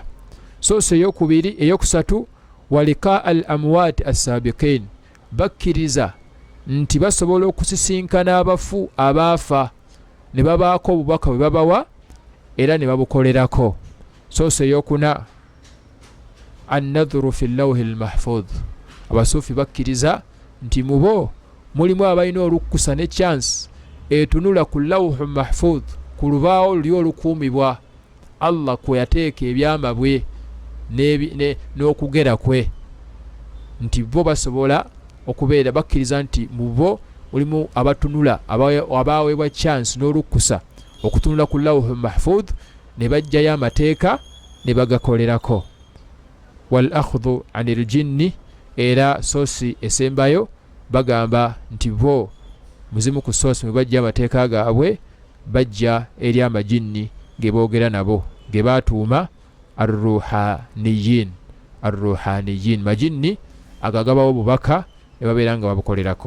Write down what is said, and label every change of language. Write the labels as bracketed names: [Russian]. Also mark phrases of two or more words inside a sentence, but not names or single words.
[Ganda] Source eyokubiri eyokusatu [Arabic] ولقاء الأموات السابقين, [Ganda] bakkiriza nti basobola okusisinkana abafu abaafa ne babaako obubaka bwe babawa era ne babukolerako. Source eyokuna [Arabic] النظر في اللوح المحفوظ, [Ganda] abasuufi bakkiriza nti mubo mulimu abalina olukkusa ne chance etunula ku [Arabic] لوح محفوظ, [Ganda] ku lubaawo luli olukuumibwa Allah kwe yateeka ebyama bwe n'okugera kwe, nti bo basobola okubeera bakkiriza nti mubo mulimu abatunula abaweebwa chance n'olukkusa okutunula ku [Arabic] لوح محفوظ [Ganda] ne bajjayo amateeka ne bagakolerako. [Arabic] والأخذ عن الجن, [Ganda] era source esembayo bagamba nti bo muzimu ku source mwe bajja amateeka gaabwe bajja eri amajinni ge boogera nabo ge baatuuma ar-ruhaniyin. Ar-ruhaniyin majinni agagabawo bubaka ne babeera nga babukolerako.